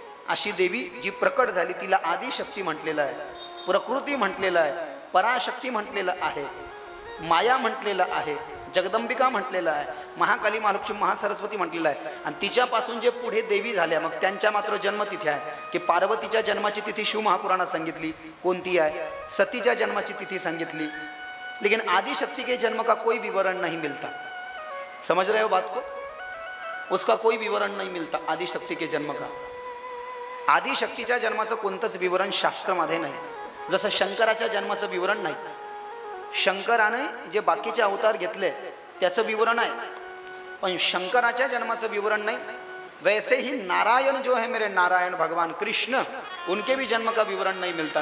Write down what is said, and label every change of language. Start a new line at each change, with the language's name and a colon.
Marathi: अशी देवी जी प्रकट झाली तिला आदिशक्ती म्हटलेलं आहे, प्रकृती म्हटलेलं आहे, पराशक्ती म्हटलेलं आहे, माया म्हटलेलं आहे, जगदंबिका म्हटलेलं आहे, महाकाली महालक्ष्मी महासरस्वती म्हटलेलं आहे। आणि तिच्यापासून जे पुढे देवी झाल्या मग त्यांच्या मात्र जन्मतिथी आहे की पार्वतीच्या जन्माची तिथी शिव महापुराणात सांगितली कोणती आहे, सतीच्या जन्माची तिथी सांगितली,
Hindi: लेकिन आदिशक्ति के जन्म का कोई विवरण नहीं मिलता। समझ रहे हो बात को? उसका कोई विवरण नहीं मिलता आदिशक्ति के जन्म का।
Marathi: आदिशक्तीच्या जन्माचं कोणतंच विवरण शास्त्रामध्ये नाही, जसं शंकराच्या जन्माचं विवरण नाही। शंकराने जे बाकीचे अवतार घेतले त्याचं विवरण आहे, पण शंकराच्या जन्माचं विवरण नहीं।
Hindi: वैसे ही नारायण जो है मेरे नारायण भगवान कृष्ण, उनके भी जन्म का विवरण नहीं मिलता।